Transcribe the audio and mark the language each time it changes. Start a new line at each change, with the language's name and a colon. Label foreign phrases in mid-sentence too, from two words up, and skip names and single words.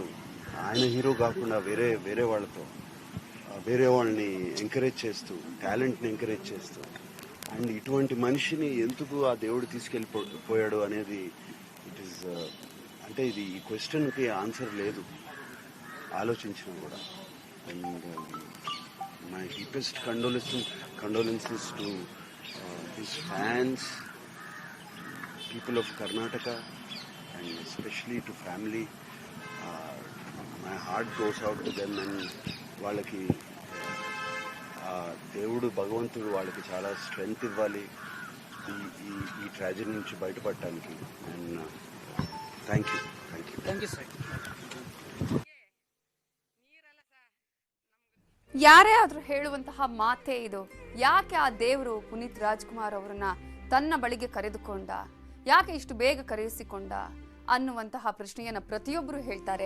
Telugu: ఆయన హీరో కాకుండా వేరే వాళ్ళతో వేరే వాళ్ళని ఎంకరేజ్ చేస్తూ, టాలెంట్ని ఎంకరేజ్ చేస్తూ, అండ్ ఇటువంటి మనిషిని ఎందుకు ఆ దేవుడు తీసుకెళ్ళిపోయాడు అనేది
English: it is
Telugu: అంటే ఇది ఈ క్వశ్చన్కి ఆన్సర్ లేదు ఆలోచించినా కూడా.
English: అండ్ my deepest condolences to his fans, people of Karnataka, and especially to family. My heart goes out to them, and
Telugu: వాళ్ళకి దేవుడు భగవంతుడు వాళ్ళకి చాలా స్ట్రెంగ్త్ ఇవ్వాలి ఈ ట్రాజడీ నుంచి బయటపడటానికి.
English: and thank you
Kannada: ಸರ್. ಯಾರೇ ಆದ್ರೂ ಹೇಳುವಂತಹ ಮಾತೇ ಇದು. ಯಾಕೆ ಆ ದೇವರು ಪುನೀತ್ ರಾಜ್ಕುಮಾರ್ ಅವರನ್ನ ತನ್ನ ಬಳಿಗೆ ಕರೆದುಕೊಂಡ, ಯಾಕೆ ಇಷ್ಟು ಬೇಗ ಕರೆಯಿಸಿಕೊಂಡ ಅನ್ನುವಂತಹ ಪ್ರಶ್ನೆಯನ್ನ ಪ್ರತಿಯೊಬ್ಬರು ಹೇಳ್ತಾರೆ.